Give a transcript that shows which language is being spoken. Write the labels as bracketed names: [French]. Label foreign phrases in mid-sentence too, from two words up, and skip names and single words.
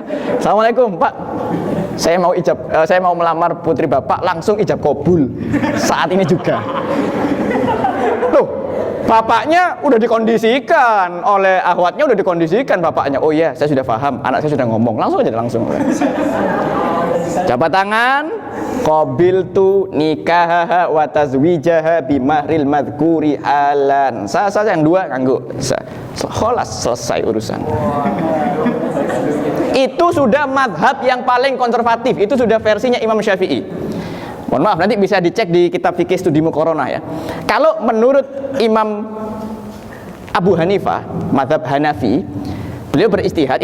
[Indonesian] Assalamualaikum Pak, saya mau melamar putri Bapak, langsung ijab kabul saat ini juga. Loh, Bapaknya udah dikondisikan oleh akhwatnya, udah dikondisikan bapaknya. Oh iya, saya sudah paham, anak saya sudah ngomong. Langsung aja langsung. Jabat tangan, [Arabic] قبلت نكاحها وتزويجها بالمهر المذكور حالا. [Indonesian] Saya yang dua nganggo. Kholas, selesai urusan. Itu sudah madhab yang paling konservatif. Itu sudah versinya Imam Syafi'i. Mohon maaf, nanti bisa dicek di kitab fikih studi muqaranah ya. Kalau menurut Imam Abu Hanifah, madhab Hanafi, beliau beristihad.